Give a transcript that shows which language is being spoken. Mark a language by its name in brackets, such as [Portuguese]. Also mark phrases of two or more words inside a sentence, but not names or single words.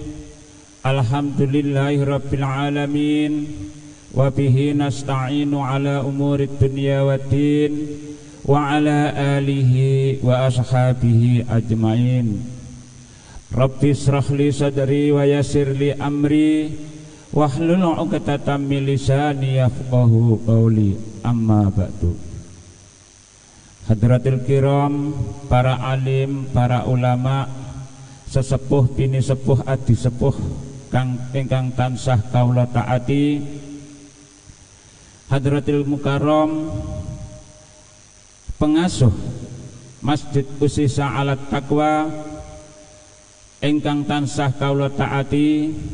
[Arabic] الْحَمْدُ لِلَّهِ رَبِّ الْعَالَمِينَ وَبِهِ نَسْتَعِينُ عَلَى أُمُورِ الدُّنْيَا وَالدِّينِ وَعَلَى آلِهِ وَأَصْحَابِهِ أَجْمَعِينَ. رَبِّ اشْرَحْ لِي صَدْرِي وَيَسِّرْ لِي أَمْرِي وَاحْلُلْ عُقْدَةً مِنْ لِسَانِي يَفْقَهُوا قَوْلِي. أَمَّا بَعْدُ. حَضَرَاتِ الْكِرَامِ, [Javanese] para alim, para ulama, sesepuh bini sepuh, adi sepuh, ingkang tansah kawula taati, [Arabic] حَضْرَةِ الْمُكَرَّمِ [Javanese] pengasuh Masjid Usisa Alat Taqwa ingkang tansah kawula taati,